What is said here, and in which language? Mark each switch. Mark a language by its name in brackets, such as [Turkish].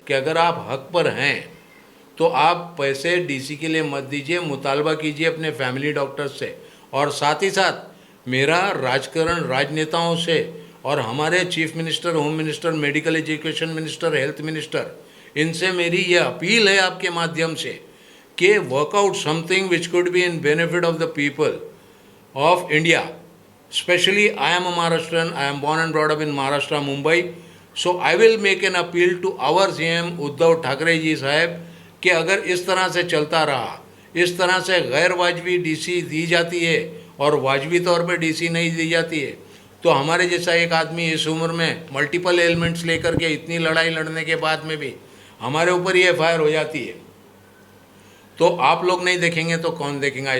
[Hindi] कि अगर आप हक पर हैं तो आप पैसे डीसी के लिए मत दीजिए, मुतालबा कीजिए अपने फैमिली डॉक्टर्स से, और साथ ही साथ मेरा राजकरण, राजनेताओं से और हमारे chief minister, home minister, medical education minister, health minister, इनसे मेरी ये अपील है आपके माध्यम से कि [English] Work out something which could be in benefit of the people of India. Especially I am a Maharashtrian, I am born and brought up in Maharashtra, Mumbai. So I will make an appeal to our CM [Hindi] Uddhav Thackeray ji साहब कि अगर इस तरह से चलता रहा, इस तरह से गैर वाजबी डीसी दी जाती है और वाजबी तौर पे डीसी नहीं दी जाती है, तो हमारे जैसा एक आदमी इस उम्र में मल्टीपल एलिमेंट्स लेकर के इतनी लड़ाई लड़ने के बाद में भी हमारे ऊपर ही FIR हो जाती है, तो आप लोग नहीं देखेंगे तो कौन देखेगा।